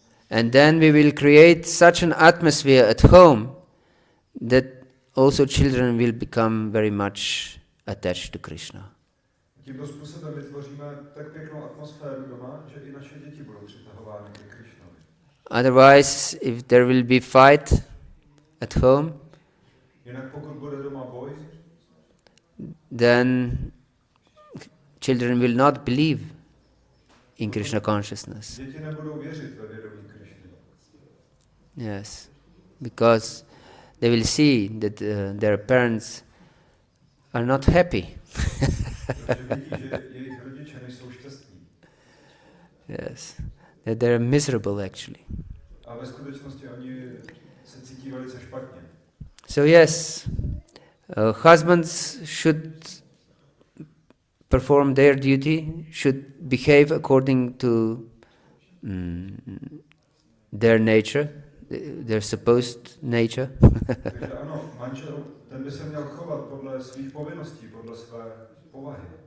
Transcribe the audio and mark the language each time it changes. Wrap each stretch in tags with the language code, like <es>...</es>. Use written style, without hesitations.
<en>And then we will create such an atmosphere at home that also children will become very much attached to Krishna.</en> <cs>Tímto způsobem vytvoříme tak pěknou atmosféru doma, že i naše děti budou přitahovány ke Krishnovi.</cs> <en>Otherwise, if there will be fight at home,</en> <cs>Jinak pokud bude doma boj,</cs> <en>then children will not believe in Krishna consciousness.</en> <cs>děti nebudou věřit ve vědomí Krishny.</cs> <en>Yes, because they will see that their parents are not happy.</en> <cs>Protože vidí, že jejich rodiče nejsou šťastní.</cs> <en>Yes, that they are miserable actually.</en> <cs>A ve skutečnosti oni se cítí velice špatně.</cs> <en>So yes, husbands should perform their duty, should behave according to their nature, their supposed nature.</en> <cs>Takže ano, manžel, ten by se měl chovat podle svých povinností, podle své povahy.</cs>